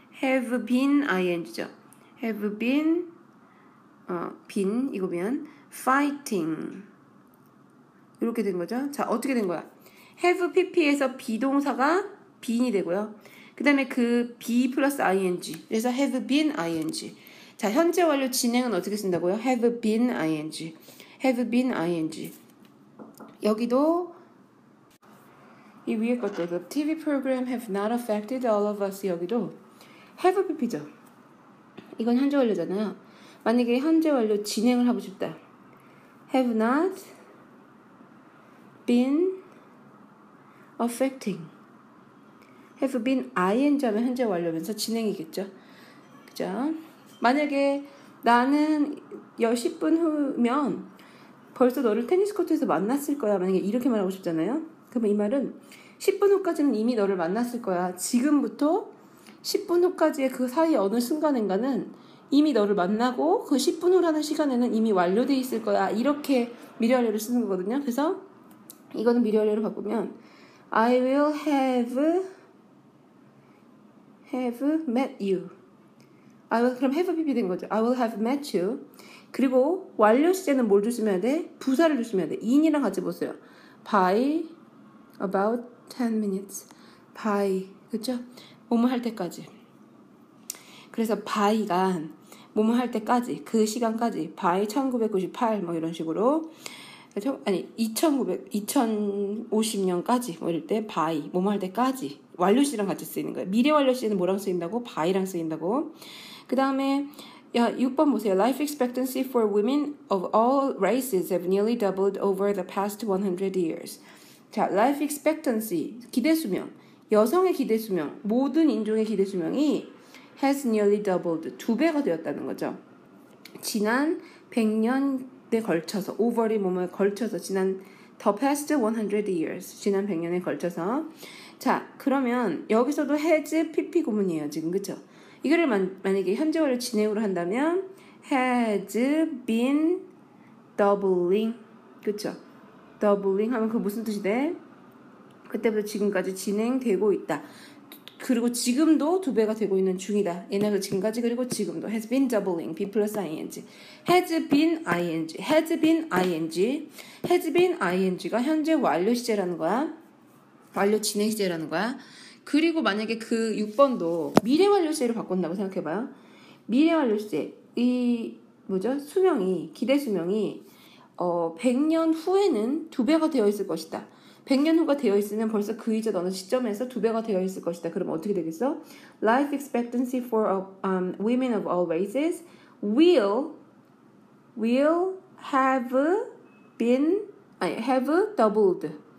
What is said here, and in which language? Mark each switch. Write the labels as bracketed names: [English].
[English] have been ing죠. have been been 이거면 fighting 이렇게 된 거죠. [Korean] 자, 어떻게 된 거야? have pp에서 비동사가 been이 되고요. 그 다음에 그 be 플러스 ing 그래서 have been ing. 자, 현재 완료 진행은 어떻게 쓴다고요? [English] have been ing. have been ing. [Korean] 여기도 이 위에 것들 [English] The TV program have not affected all of us 여기도 have pp죠. [Korean] 이건 현재 완료잖아요. 만약에 현재 완료 진행을 하고 싶다. [English] have not been affecting. [Korean] have been ing 하면 현재 완료면서 진행이겠죠. 그죠? 만약에 나는 10분 후면 벌써 너를 테니스 코트에서 만났을 거야. 만약에 이렇게 말하고 싶잖아요. 그러면 이 말은 10분 후까지는 이미 너를 만났을 거야. 지금부터 10분 후까지의 그 사이 어느 순간인가는 이미 너를 만나고 그 10분 후라는 시간에는 이미 완료돼 있을 거야. 이렇게 미래 완료를 쓰는 거거든요. 그래서 이거는 미래 완료로 바꾸면 [English] I will have met you. [Korean] 그럼 [English] have pp 된 거죠. I will have met you. [Korean] 그리고 완료 시제는 뭘 조심해야 돼? 부사를 조심해야 돼. in이랑 같이 보세요. [English] by about 10 minutes. [Korean] by 그렇죠? 뭐뭐 할 때까지. 그래서 by가 뭐뭐 할 때까지 그 시간까지 by 1998 뭐 이런 식으로 아니 2050년까지 뭐 이럴 때 by 뭐뭐 할 때까지 완료 시제랑 같이 쓰이는 거예요. 미래 완료 시제는 뭐랑 쓰인다고? by랑 쓰인다고. 그 다음에 야, 6번 보세요. [English] Life expectancy for women of all races have nearly doubled over the past 100 years. [Korean] 자, life expectancy, 기대수명. 여성의 기대수명, 모든 인종의 기대수명이 has nearly doubled, 2배가 되었다는 거죠. 지난 100년에 걸쳐서, over이 뭐뭐에 걸쳐서, 지난 the past 100 years, 지난 100년에 걸쳐서. 자, 그러면 여기서도 has pp 구문이에요, 지금, 그쵸? 이거를 만약에 현재 완료 진행으로 한다면 has been doubling, 그쵸? doubling 하면 그 무슨 뜻이 돼? 그때부터 지금까지 진행되고 있다. 그리고 지금도 2배가 되고 있는 중이다. 옛날부터 지금까지, 그리고 지금도 has been doubling, be plus ing, has been ing, has been ing, has been ing가 현재 완료 시제라는 거야. 완료 진행 시제라는 거야. 그리고 만약에 그 6번도 미래 완료 시제로 바꾼다고 생각해봐요. 미래 완료 시제, 이 뭐죠? 수명이, 기대 수명이 100년 후에는 2배가 되어 있을 것이다. 100년 후가 되어 있으면 벌써 그 이전 어느 시점에서 2배가 되어 있을 것이다. 그럼 어떻게 되겠어? [English] Life expectancy for women of all races will have doubled.